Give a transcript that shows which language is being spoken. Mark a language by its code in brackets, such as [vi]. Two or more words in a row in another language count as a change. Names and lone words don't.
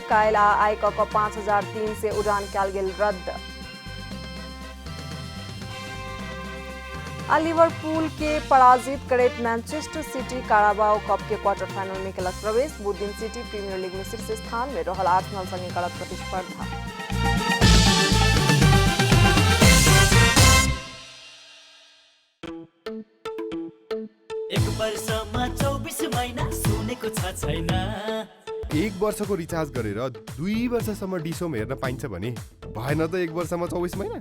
[mai] काल्हि आ आइ कऽ 5300 उड़ान कयल गेल रद्द। लिवरपूल के पराजित करैत मैनचेस्टर सिटी काराबाओ कप के क्वार्टर फाइनल में केलक प्रवेश। बुध दिन सिटी प्रीमियर लीग में शीर्ष स्थान में रहल आर्सेनल संगे करत प्रतिस्पर्धा। [ne] एक वर्षमा 24 महिना सुनेको छ छैन। एक वर्षको रिचार्ज गरेर 2 वर्षसम्म डिसोम हेर्न पाइन्छ भने भएन त 1 वर्षमा 24 महिना?